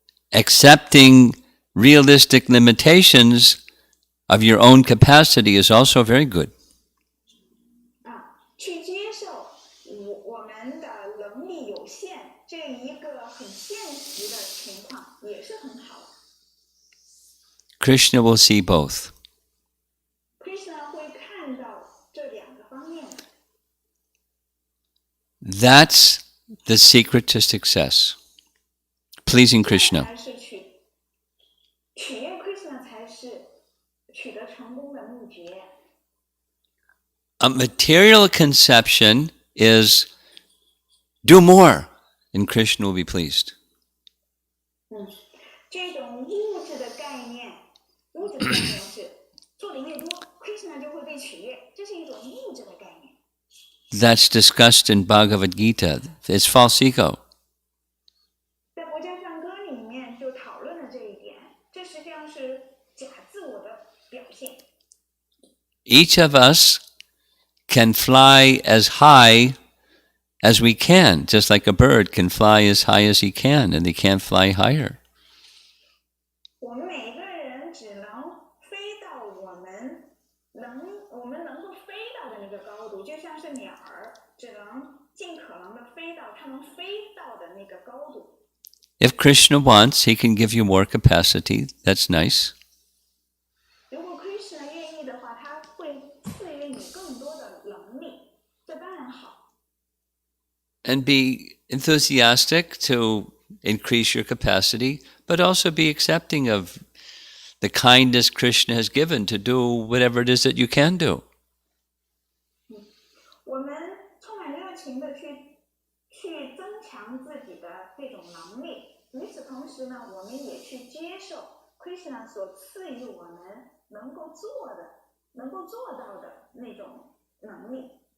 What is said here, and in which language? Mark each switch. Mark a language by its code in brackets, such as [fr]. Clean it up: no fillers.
[en] Accepting realistic limitations of your own capacity is also very good. [zh] 去接受我们的能力有限这一个很现实的情况也是很好的。 [en] Krishna will see both. [zh] Krishna 会看到这两个方面。 [en] That's the secret to success. Pleasing Krishna. [zh] 取悦 Krishna 才是取得成功的秘诀。 [en] A material conception is do more and Krishna will be pleased. [zh] 这种物质的概念是做的越多 ，Krishna 就会被取悦，这是一种物质的概念。 [en] That's discussed in Bhagavad Gita. It's false ego. [zh] 在佛家颂歌里面就讨论了这一点，这实际上是假自我的表现。 [en] Each of us can fly as high as we can, just like a bird can fly as high as he can, and they can't fly higher. [zh] 我们每个人只能飞到我们能够飞到的那个高度，就像是鸟儿，只能尽可能的飞到它能飞到的那个高度。 [en] If Krishna wants, he can give you more capacity. That's nice. [zh] 如果 Krishna 愿意的话，他会赐予你更多的能力，这当然好。 [en] And be enthusiastic to increase your capacity, but also be accepting of the kindness Krishna has given to do whatever it is that you can do. [zh] 我们充满热情的去增强自己的这种能力，与此同时呢，我们也去接受 Krishna 所赐予我们能够做到的那种能力。